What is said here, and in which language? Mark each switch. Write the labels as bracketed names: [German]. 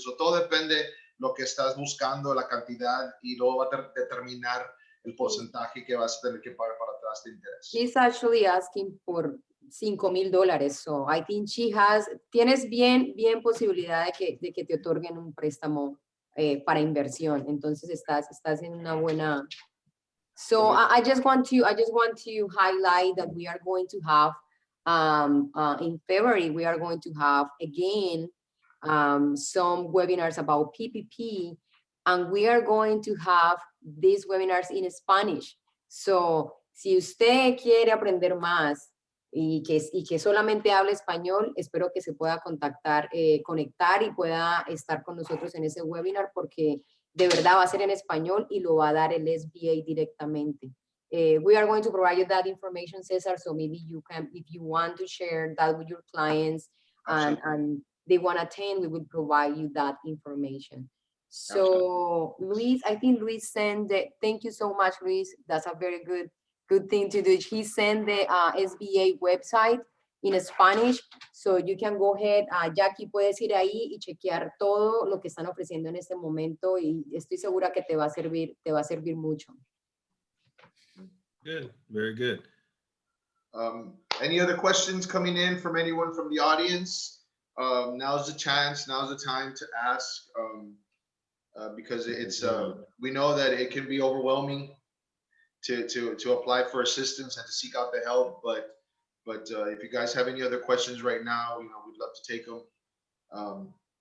[Spanish] So, todo depende de lo que estás buscando, la cantidad, y luego va a determinar el porcentaje que vas a tener que pagar para atrás de interés. [English] She's actually asking por $5,000. So I think [Spanish] tienes bien posibilidad de que te otorguen un préstamo para inversión. Entonces estás en una buena. [English] So I just want to highlight that we are going to have in February, we are going to have again some webinars about PPP. and we are going to have these webinars in Spanish. [Spanish] So, si usted quiere aprender más y que solamente hable español, espero que se pueda conectar y pueda estar con nosotros en ese webinar, porque de verdad va a ser en español y lo va a dar el SBA directamente. [English] We are going to provide you that information, Cesar, so maybe you can, if you want to share that with your clients and they want to attend, we will provide you that information. So Luis, I think Luis sent the, thank you so much, Luis. That's a very good thing to do. He sent the SBA website in Spanish, so you can go ahead, [Spanish] Jackie, puedes ir ahí y chequear todo lo que están ofreciendo en este momento, y estoy segura que te va a servir mucho. [English] Good, very good. Any other questions coming in from anyone from the audience? Now's the chance, now's the time to ask, because it's we know that it can be overwhelming to apply for assistance and to seek out the help, but if you guys have any other questions right now, we'd love to take them.